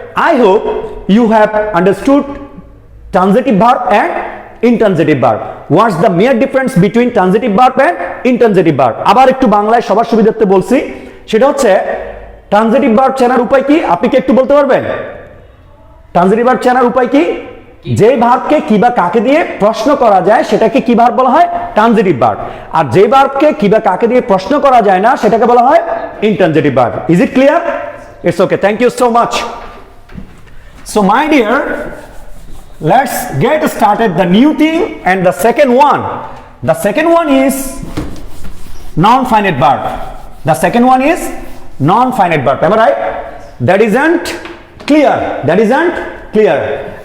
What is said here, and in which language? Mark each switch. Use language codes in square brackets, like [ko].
[en] I hope you have understood transitive verb and intransitive verb. What's the mere difference between transitive verb and intransitive verb? [bn] আবার একটু বাংলায় সবার সুবিধার্থে বলছি, সেটা হচ্ছে ট্রানজিটিভ ভার্ব চেনার উপায় কি? আপনি কি একটু বলতে পারবেন? ট্রানজিটিভ ভার্ব চেনার উপায় কি? যে ভার্বকে কি বা কাকে দিয়ে প্রশ্ন করা যায় সেটাকে কি ভার্ব বলা হয়? Transitive verb. আর যে ভার্বকে কি বা কাকে দিয়ে প্রশ্ন করা যায় না সেটাকে বলা হয় intransitive verb. [en] Is it clear? It's okay, thank you so much. So my dear, let's get started the new thing and the second one. The second one is non-finite verb. The second one is non-finite verb. Am I right? That isn't clear. That isn't clear.